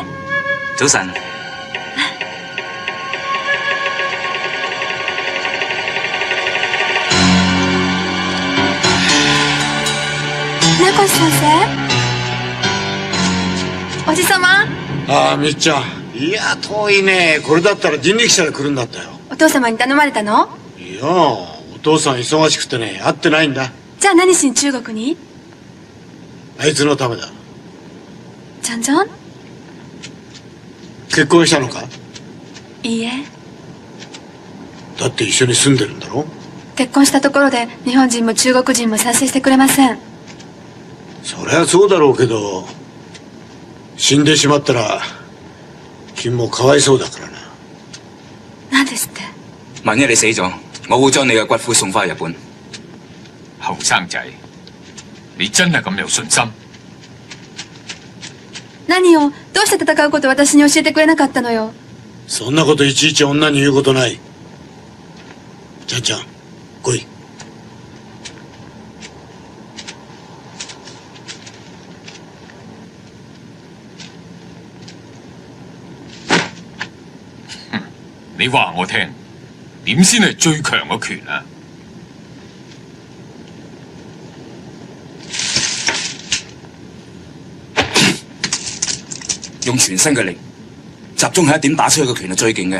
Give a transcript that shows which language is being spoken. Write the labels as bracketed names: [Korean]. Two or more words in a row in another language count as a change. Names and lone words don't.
[Cantonese] 早晨。 [Japanese] 名越先生、おじさま。ああ、みっちゃん。いや、遠いね。これだったら人力車で来るんだったよ。お父様に頼まれたの？いや、お父さん忙しくてね、会ってないんだ。じゃあ何しに中国に？あいつのためだ。ちゃんちゃん？結婚したのか？いいえ。だって一緒に住んでるんだろ？結婚したところで日本人も中国人も賛成してくれません。そりゃそうだろうけど、死んでしまったら君もかわいそうだからな。何ですって？ [Cantonese] 萬一你死咗，我會將你嘅骨灰送翻去日本。後生仔，你真係咁有信心？ [Japanese] 何をどうして戦うことを私に教えてくれなかったのよ。そんなこといちいち女に言うことない。ちゃんちゃん、来い。 [Cantonese] 你話我聽，點先係最強嘅拳啊？用全身嘅力，集中喺一點打出去嘅拳係最勁嘅。